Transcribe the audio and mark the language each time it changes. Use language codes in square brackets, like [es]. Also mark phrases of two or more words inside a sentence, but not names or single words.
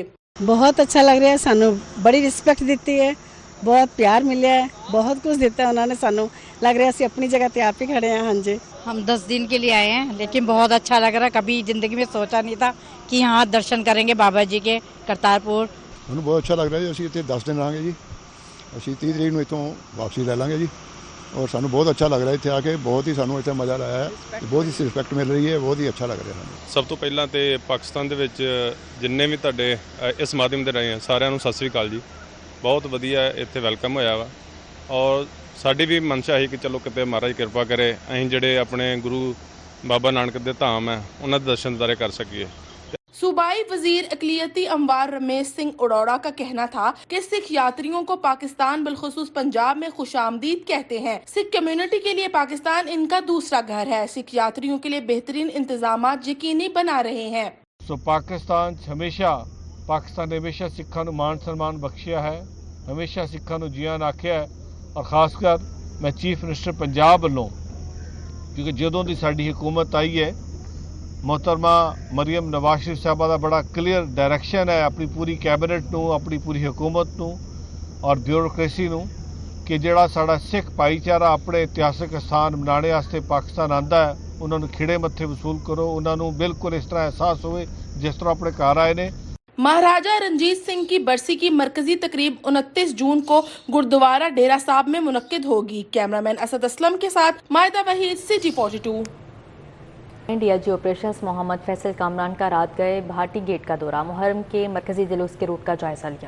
[ur] بہت اچھا لگ رہا ہے، سانو بڑی رسپیکٹ دیتی ہے، [pa] بہت پیار ملیا ہے، [ur] بہت کچھ دیتا ہے انہوں نے سانو. [pa] لگ رہا ہے اسی اپنی جگہ تے آپ ہی کھڑے ہیں. [ur] ہاں جی، ہم 10 دن کے لیے آئے ہیں لیکن بہت اچھا لگ رہا ہے. کبھی زندگی میں سوچا نہیں تھا کہ یہاں درشن کریں گے بابا جی کے کرتارپور. ہمیں بہت اچھا لگ رہا ہے. اسی 10 دن رہیں گے جی، اسی 30 تاریخ [pa] ਨੂੰ ਇੱਥੋਂ ਵਾਪਸੀ ਲੈ ਲਾਂਗੇ ਜੀ. اور ਸਾਨੂੰ ਬਹੁਤ ਅੱਛਾ ਲੱਗ ਰਿਹਾ ਇੱਥੇ ਆ ਕੇ. ਬਹੁਤ ਹੀ ਸਾਨੂੰ ਇੱਥੇ ਮਜ਼ਾ ਆਇਆ ਹੈ, ਬਹੁਤ ਹੀ ਰਿਸਪੈਕਟ ਮਿਲ ਰਹੀ ਹੈ, ਬਹੁਤ ਹੀ ਅੱਛਾ ਲੱਗ ਰਿਹਾ ਸਾਨੂੰ. ਸਭ ਤੋਂ ਪਹਿਲਾਂ ਤੇ ਪਾਕਿਸਤਾਨ ਦੇ ਵਿੱਚ ਜਿੰਨੇ ਵੀ ਤੁਹਾਡੇ ਇਸ ਮਾਧਿਅਮ ਦੇ ਰਾਹੀਂ ਸਾਰਿਆਂ ਨੂੰ ਸਤਿ ਸ੍ਰੀ ਅਕਾਲ ਜੀ. ਬਹੁਤ ਵਧੀਆ ਇੱਥੇ ਵੈਲਕਮ ਹੋਇਆ ਵਾ ਔਰ ਸਾਡੀ ਵੀ ਮਨਸ਼ਾ ਸੀ ਕਿ ਚਲੋ ਕਿਤੇ ਮਹਾਰਾਜ ਕਿਰਪਾ ਕਰੇ ਅਸੀਂ ਜਿਹੜੇ ਆਪਣੇ ਗੁਰੂ ਬਾਬਾ ਨਾਨਕ ਦੇ ਧਾਮ ਹੈ ਉਹਨਾਂ ਦੇ ਦਰਸ਼ਨ ਦਿਦਾਰੇ ਕਰ ਸਕੀਏ. [ur] صوبائی وزیر اقلیتی اموار رمیش سنگھ اروڑا کا کہنا تھا کہ سکھ یاتریوں کو پاکستان بالخصوص پنجاب میں خوش آمدید کہتے ہیں۔ سکھ کمیونٹی کے لیے پاکستان ان کا دوسرا گھر ہے۔ سکھ یاتریوں کے لیے بہترین انتظامات یقینی بنا رہے ہیں۔ [pa] پاکستان ہمیشہ سکھاں نوں مان سنمان بخشیا ہے، ہمیشہ سکھاں نوں جیان آکھیا ہے، اور خاص کر میں چیف منسٹر پنجاب والوں، کیونکہ جدوں دی ساڈی حکومت آئی ہے، محترمہ مریم نواز شریف صاحبہ دا بڑا کلیئر ڈائریکشن ہے اپنی پوری کیبنٹ نوں، اپنی پوری حکومت نوں اور بیوروکریسی نوں کہ جڑا ساڈا سکھ بھائی چارہ اپنے اتہاسک استھان منانے واسطے پاکستان آندا ہے، انہاں نوں کھڑے متھے وصول کرو، انہاں نوں بالکل اس طرح احساس ہوئے جس طرح اپنے گھر آئے نے۔ [ur] مہاراجہ رنجیت سنگھ کی برسی کی مرکزی تقریب 29 جون کو گردوارہ ڈیرہ صاحب میں منعقد ہوگی۔ کیمرامین اسد اسلم کے ساتھ مائدہ وحید، CG 42۔ ڈی آئی جی آپریشنز محمد فیصل کامران کا رات گئے بھاٹی گیٹ کا دورہ، محرم کے مرکزی جلوس کے روٹ کا جائزہ لیا۔